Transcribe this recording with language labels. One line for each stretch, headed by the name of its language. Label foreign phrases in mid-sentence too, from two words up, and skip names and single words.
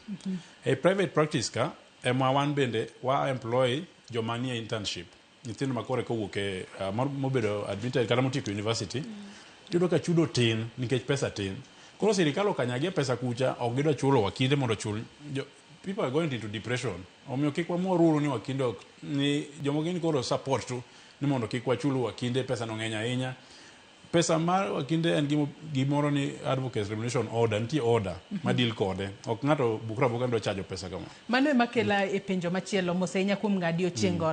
Luo (Kenya and Tanzania): E
English: private practice
Luo (Kenya and Tanzania): ka, ema wan bende wa employ joma nie internship. Nyithindo makore kowuok e mobedo admitted kata motieko university, yudo ka chudo tin nikech pesa tin. Koro sirikal okanyagia pesa kucha, ok gidwa chulo wakinde mondo chul.
English: People are going into depression.
Luo (Kenya and Tanzania): Omiyo kik wamoruru ni wakinde ni jomo gini koro support tu ni mondo kik wachulu wakinde pesa no ng'eny ahinya. Pesa mar wakinde en gimoro ni Advocates Remuneration Order, nitie order ma deal kode. Ok ng'ato bukra ndo chajo pesa kama. Mano ema kela e penjo machielo mosenya kuom ng'adi Ochieng'or.